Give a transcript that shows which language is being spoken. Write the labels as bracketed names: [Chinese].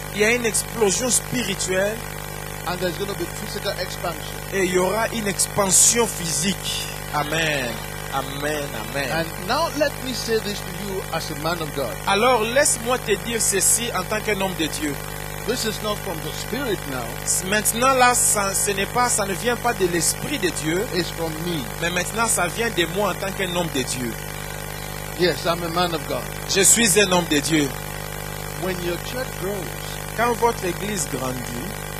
[French] Il y a une explosion spirituelle [English] and there's going to be physical expansion. [French] et il y aura une expansion physique. [English] Amen. Amen. Amen. And now let me say this to you as a man of God. [French] Alors, laisse-moi te dire ceci en tant qu'un homme de Dieu. [English] This is not from the Spirit now. [French] Maintenant, là, ça ne vient pas de l'Esprit de Dieu, [English] It's from me. [French] mais maintenant, ça vient de moi en tant qu'un homme de Dieu. [English] Yes, I'm a man of God. [French] Je suis un homme de Dieu. [English] When your church grows, [French] Quand votre église grandit,